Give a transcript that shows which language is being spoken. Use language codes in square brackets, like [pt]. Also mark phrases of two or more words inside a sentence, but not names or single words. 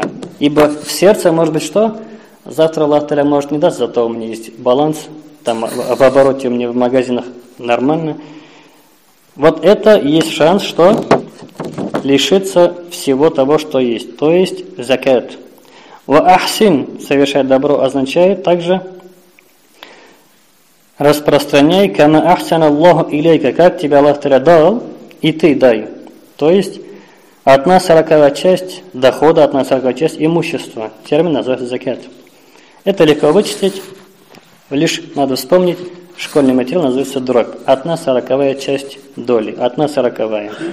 [ru] Ибо в сердце может быть что? Завтра Аллах Та'аля может не даст, зато у меня есть баланс, там в обороте у меня в магазинах нормально. Вот это есть шанс, что лишиться всего того, что есть. То есть закат. [ar] وأحسن, [ru] совершать добро, означает также распространяй, [ar] كما أحسن الله إليك, [ru] как тебе Аллах Та'аля дал, и ты дай. То есть 1/40 часть дохода, 1/40 часть имущества. Термин называется закат. Это легко вычислить, лишь надо вспомнить, школьный материал называется дроб. 1/40 часть доли. 1/40.